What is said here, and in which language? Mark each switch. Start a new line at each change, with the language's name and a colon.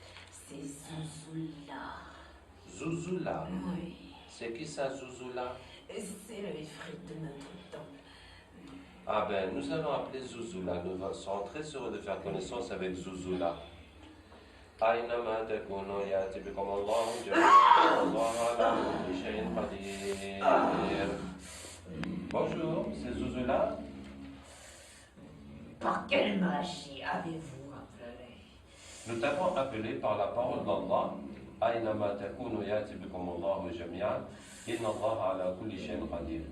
French: C'est Zouzoula. Zouzoula? Oui. C'est qui ça, Zouzoula? C'est le ifrit de notre temple. Ah ben, nous allons appeler Zouzoula. Nous serons très heureux de faire connaissance avec Zouzoula.
Arabic: أينما تكونوا يأتي بكم الله جميعا الله على كل شيء قدير.
French: Bonjour, c'est Zuzula. Par quelle magie avez-vous appelé? Nous t'avons appelé par la parole d'Allah.
Arabic: أينما تكونوا يأتي بكم الله جميعا إن الله على كل شيء قدير.